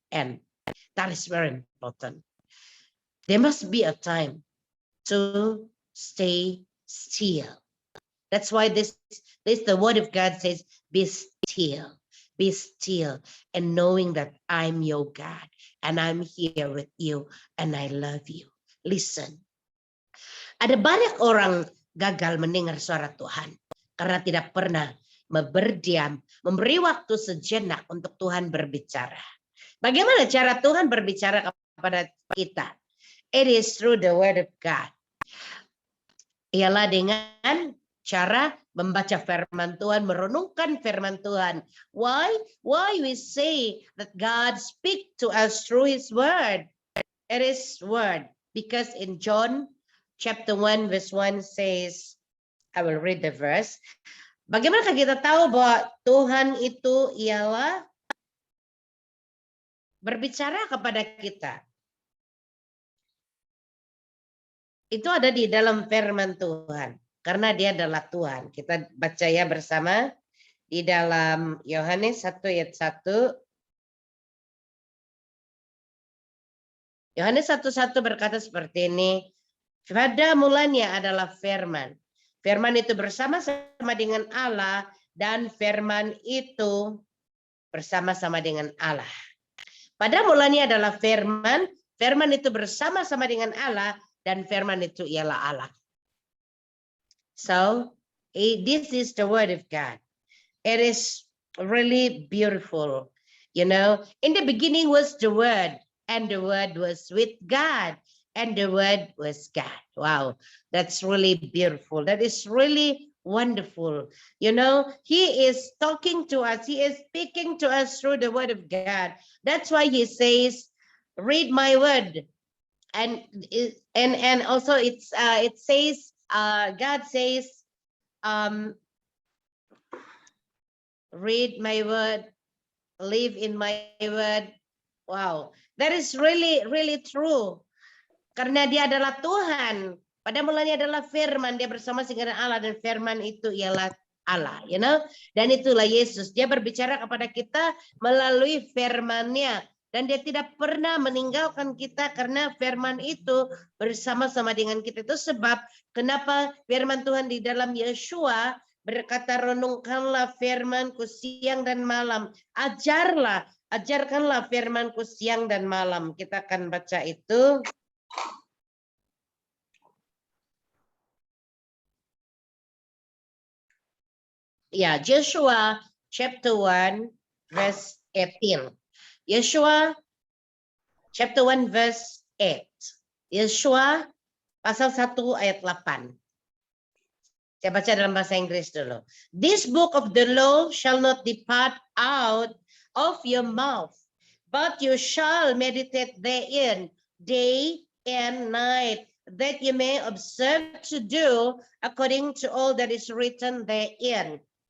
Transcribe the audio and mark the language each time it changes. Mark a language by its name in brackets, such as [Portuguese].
[English] And that is very important. There must be a time to stay still. That's why this the word of God says, be still, and knowing that I'm your God and I'm here with you and I love you. [Indonesian] Listen, ada banyak orang gagal mendengar suara Tuhan karena tidak pernah berdiam, memberi waktu sejenak untuk Tuhan berbicara. Bagaimana cara Tuhan berbicara kepada kita? [English] It is through the word of God. [Indonesian] Ialah dengan cara membaca firman Tuhan, merenungkan firman Tuhan. [English] Why? Why we say that God speak to us through his word? It is word. Because in John chapter 1 verse 1 says, I will read the verse. [Indonesian] Bagaimana kita tahu bahwa Tuhan itu ialah berbicara kepada kita? Itu ada di dalam firman Tuhan. Karena dia adalah Tuhan. Kita baca ya bersama. Di dalam Yohanes 1 ayat 1. Yohanes 1:1 berkata seperti ini. Pada mulanya adalah firman. Firman itu bersama-sama dengan Allah. Dan firman itu bersama-sama dengan Allah. Pada mulanya adalah firman. Firman itu bersama-sama dengan Allah. Dan firman itu ialah Allah. [English] So, this is the word of God. It is really beautiful. You know, in the beginning was the word, and the word was with God, and the word was God. Wow, that's really beautiful. That is really wonderful. You know, he is talking to us. He is speaking to us through the word of God. That's why he says, read my word. And also it says God says read my word, live in my word. Wow, that is really true. [Indonesian] Karena dia adalah Tuhan. Pada mulanya adalah firman, dia bersama dengan Allah dan firman itu ialah Allah, you know. Dan itulah Yesus. Dia berbicara kepada kita melalui firman-Nya. Dan dia tidak pernah meninggalkan kita karena firman itu bersama-sama dengan kita. Itu sebab kenapa firman Tuhan di dalam Yeshua berkata, renungkanlah firman-Ku siang dan malam. Ajarkanlah firman-Ku siang dan malam. Kita akan baca itu. [English] Ya, Joshua chapter 1 verse 18. Yeshua chapter 1 verse 8. [Indonesian] Yeshua pasal 1 ayat 8. Saya baca dalam bahasa Inggris dulu. [English] This book of the law shall not depart out of your mouth, but you shall meditate therein day and night, that you may observe to do according to all that is written therein.